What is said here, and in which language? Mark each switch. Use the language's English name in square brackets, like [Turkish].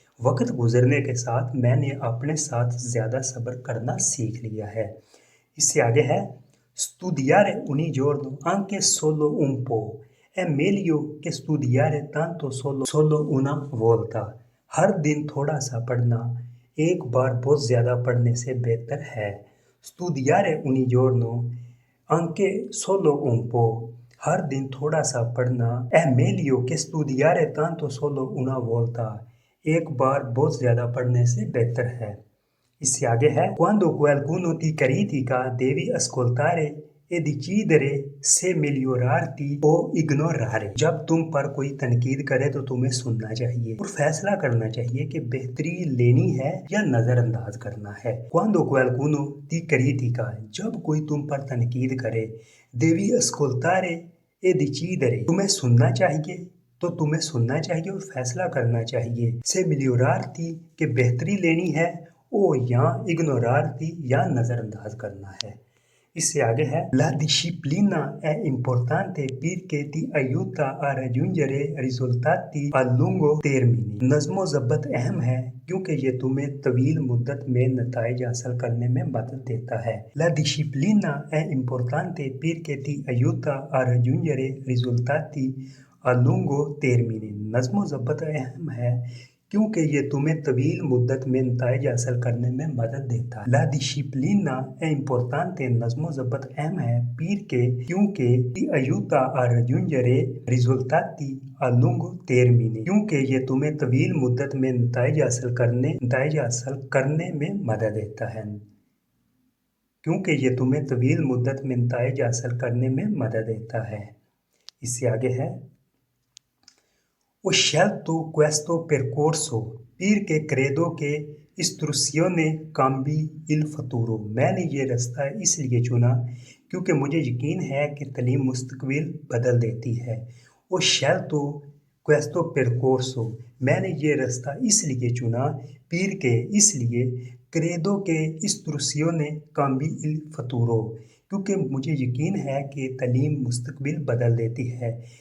[Urdu] وقت گزرنے کے ساتھ میں نے اپنے ساتھ زیادہ صبر کرنا سیکھ لیا ہے. اس سے آگے ہے [Italian] Studiare ogni giorno anche solo un po' è meglio che studiare tanto solo una volta. [Urdu] ہر دن تھوڑا سا پڑھنا ایک بار بہت زیادہ پڑھنے سے بہتر ہے. [Italian] Studiare ogni giorno anche solo un po' [Urdu] ہر دن تھوڑا سا پڑھنا [Italian] è meglio che studiare tanto solo una volta. [Urdu] ایک بار بہت زیادہ پڑھنے سے بہتر ہے. اس سے آگے ہے [Italian] Quando qualcuno ti critica devi ascoltare e decidere se migliorarti o ignorare. [Urdu] جب تم پر کوئی تنقید کرے تو تمہیں سننا چاہیے اور فیصلہ کرنا چاہیے کہ بہتری لینی ہے یا نظر انداز کرنا ہے. [Italian] Quando qualcuno ti critica [Urdu] جب کوئی تم پر تنقید کرے [Italian] devi ascoltare e decidere [Urdu] تمہیں سننا چاہیے تو تمہیں سننا چاہیے اور فیصلہ کرنا چاہیے. [Italian] Se migliorarti [Urdu] کہ بہتری لینی ہے او یا [Italian] ignorarti [Urdu] یا نظر انداز کرنا ہے. اس سے آگے ہے [Italian] La disciplina è importante perché ti aiuta a raggiungere risultati a lungo termine. [Urdu] نظم و ضبط اہم ہے کیونکہ یہ تمہیں طویل مدت میں نتائج حاصل کرنے میں مدد دیتا ہے. [Italian] La disciplina è importante perché ti aiuta a raggiungere risultati a lungo termine. [Urdu] نظم و ضبط اہم ہے کیونکہ یہ تمہیں طویل مدت میں نتائج حاصل کرنے میں مدد دیتا ہے. [Italian] La disciplina è importante [Urdu] نظم و ضبط اہم ہے [Italian] perché [Urdu] کیونکہ [Italian] ti aiuta a raggiungere risultati a lungo termine [Urdu] کیونکہ یہ تمہیں طویل مدت میں نتائج حاصل کرنے میں مدد دیتا ہے. کیونکہ یہ تمہیں طویل مدت میں نتائج حاصل کرنے میں مدد دیتا ہے. اس سے آگے ہے [Italian] Ho scelto questo percorso perché credo che istruzione cambi il futuro. [Urdu] میں نے یہ راستہ اس لیے چنا کیونکہ مجھے یقین ہے کہ تعلیم مستقبل بدل دیتی ہے. [Italian] Ho scelto questo percorso [Urdu] میں نے یہ راستہ اس لیے چنا [Italian] perché [Urdu] اس لیے [Italian] credo che istruzione cambi il futuro [Urdu] کیونکہ مجھے یقین ہے کہ تعلیم مستقبل بدل دیتی ہے.